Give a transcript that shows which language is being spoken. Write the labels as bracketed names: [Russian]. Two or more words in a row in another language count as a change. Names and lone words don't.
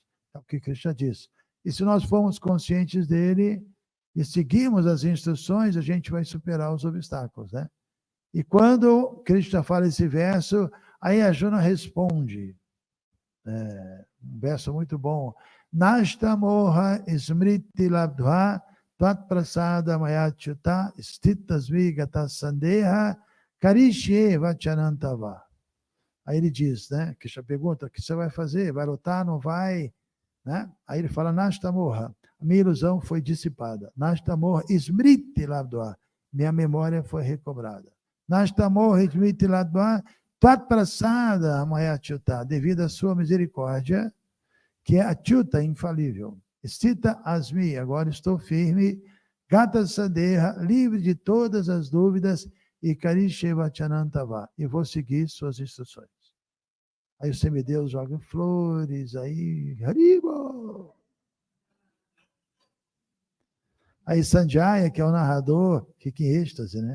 [Portuguese] É o que Cristo diz. E se nós formos conscientes dele e seguirmos as instruções, a gente vai superar os obstáculos, né? E quando Cristo fala esse verso, aí a Juna responde, um verso muito bom, [Sanskrit] Nashtamoha smriti labdha tat prasada mayachyuta stitasvi gata sandeha karishye vachanantava. [Portuguese] Aí ele diz, né, Krishna pergunta, o que você vai fazer? Vai lutar? Não vai? Né? Aí ele fala, [Sanskrit] Nashtamoha, [Portuguese] a minha ilusão foi dissipada. [Sanskrit] Nashtamoha smriti labdha, [Portuguese] minha memória foi recobrada. [Sanskrit] Nashtamoha smriti labdha tat prasada mayachyuta, [Portuguese] devido à sua misericórdia, que é achyuta, infalível. [Sanskrit] Stita asmi, [Portuguese] agora estou firme, [Sanskrit] gata sadeha, [Portuguese] livre de todas as dúvidas, e [Sanskrit] karishe vachanantava, [Portuguese] e vou seguir suas instruções. Aí o semideus joga flores, aí, Haribo! Aí Sanjaya, que é o narrador, fica em êxtase, né?